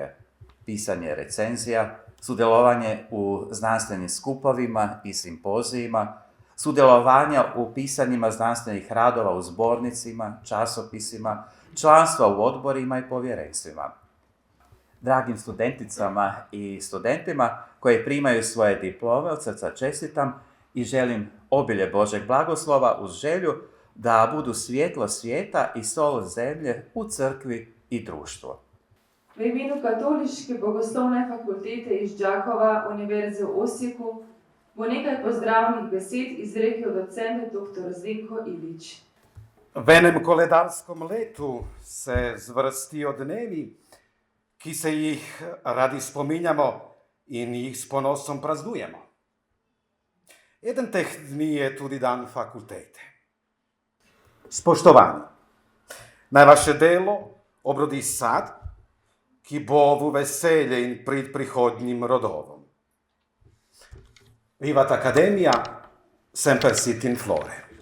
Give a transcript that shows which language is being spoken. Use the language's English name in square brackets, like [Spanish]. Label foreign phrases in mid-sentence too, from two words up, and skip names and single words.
[Croatian] Pisanje recenzija, sudjelovanje u znanstvenim skupovima i simpozijima, sudjelovanja u pisanjima znanstvenih radova u zbornicima, časopisima, članstva u odborima i povjerenstvima. Dragim studenticama i studentima koji primaju svoje diplome, od srca čestitam i želim obilje Božeg blagoslova uz želju da budu svjetlo svijeta i sol zemlje u crkvi i društvu. [Slovenian] V imenu Katoliške bogoslovne fakultete iz Đakova Univerze v Osijeku bo nekaj pozdravnih besed izrekel docent dr. Zdenko Ilić. V enem koledarskem letu se zvrstijo dnevi, ki se jih radi spominjamo in jih s ponosom praznujemo. Eden teh dni je tudi dan fakultete. Spoštovani, naj vaše delo obrodi sad, ki bo v veselje in prid prihodnjim rodovom. [Latin] Vivat Academia, semper sit in flore.